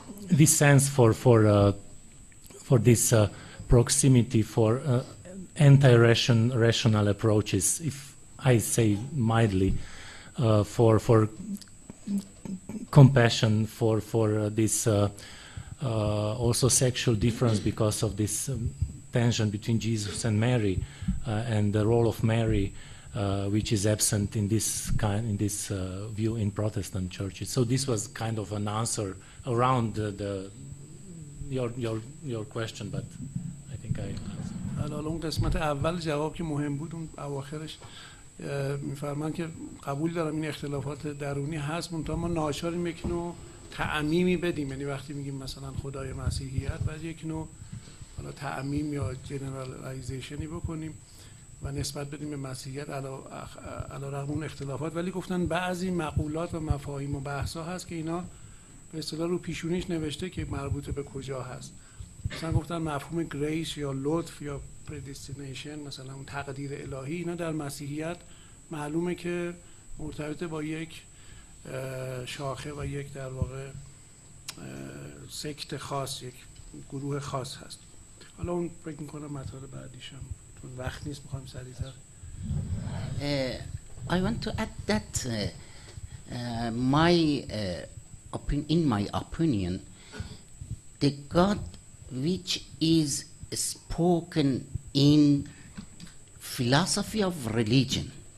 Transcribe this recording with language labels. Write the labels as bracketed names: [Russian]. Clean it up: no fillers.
[English] this sense for this proximity, for anti-rational approaches, if I say mildly, for compassion, for this also sexual difference because of this tension between Jesus and Mary, and the role of Mary, which is absent in this view in Protestant churches. So this was kind of an answer around your question, but I think I answered. [Persian] حالا اون قسمت اول جواب که مهم بود، اون اواخرش میفرمان که قبول دارم این اختلافات درونی هست، منتها ما ناچاریم یک نوع تعمیمی بدیم. یعنی وقتی میگیم مثلا خدای مسیحیت، باید یک نوع حالا تعمیم یا جنرالایزیشنی بکنیم و نسبت بدیم به مسیحیت علیرغم اون اختلافات. ولی گفتن بعضی مقولات و مفاهیم و بحث‌ها هست که اینا به اصطلاح رو پیشونیش نوشته که مربوط به کجا هست. مثلا گفتن مفهوم گریس یا لطف یا پردیستینیشن، مثلا اون تقدیر الهی، اینا در مسیحیت معلومه که مرتبط با یک شاخه و یک در واقع سکت خاص، یک گروه خاص هست. حالا اون فکر می‌کنم مطالب بعدیشم چون وقت نیست، می‌خوام سریع‌تر. [English] I want to add that in my opinion, the God which is spoken in philosophy of religion,